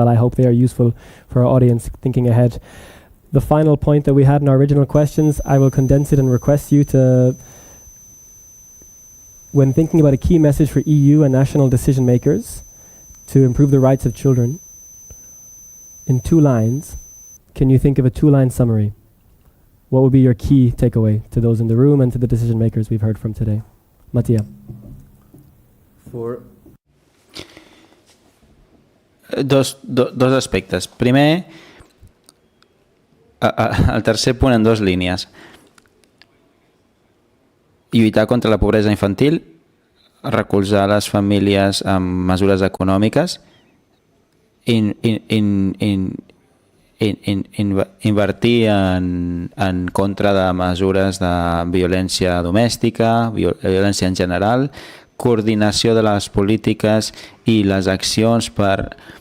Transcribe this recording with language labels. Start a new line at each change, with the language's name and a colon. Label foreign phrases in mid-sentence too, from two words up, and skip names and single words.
English: I hope they are useful for our audience thinking ahead. The final point that we had in our original questions, I will condense it and request you to, when thinking about a key message for EU and national decision makers to improve the rights of children, in 2 lines, can you think of a 2-line summary? What would be your key takeaway to those in the room and to the decision makers we've heard from today? Mattia.
Catalan: Dos aspectes. Primer, el tercer punt en 2 línies. Lluitar contra la pobresa infantil, recolzar les famílies amb mesures econòmiques, invertir en contra de mesures de violència domèstica, violència en general, coordinació de les polítiques i les accions per